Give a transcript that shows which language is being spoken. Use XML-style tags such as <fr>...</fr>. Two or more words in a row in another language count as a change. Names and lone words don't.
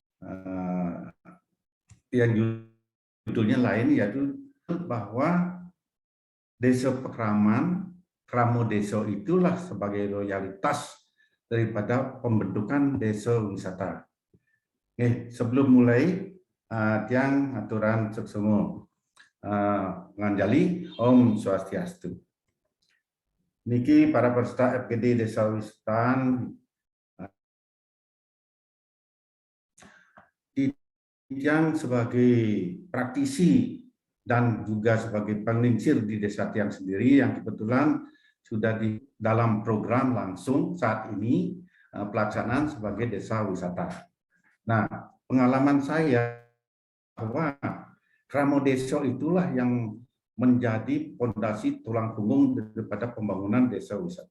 <id>yang judulnya lain yaitu bahwa desa Pekraman Kramo Deso itulah sebagai loyalitas daripada pembentukan desa wisata. Oke, sebelum mulai</id> <ban>tiang aturan seksemu nganjali Om Swastiastu.</ban> <id>Niki para peserta FGD Desa Wisata yang sebagai praktisi dan juga sebagai penglingsir di desa tiang sendiri yang kebetulan sudah di dalam program langsung saat ini pelaksanaan sebagai desa wisata. Nah, pengalaman saya bahwa Kramo Deso itulah yang menjadi fondasi tulang punggung daripada pembangunan desa wisata.</id>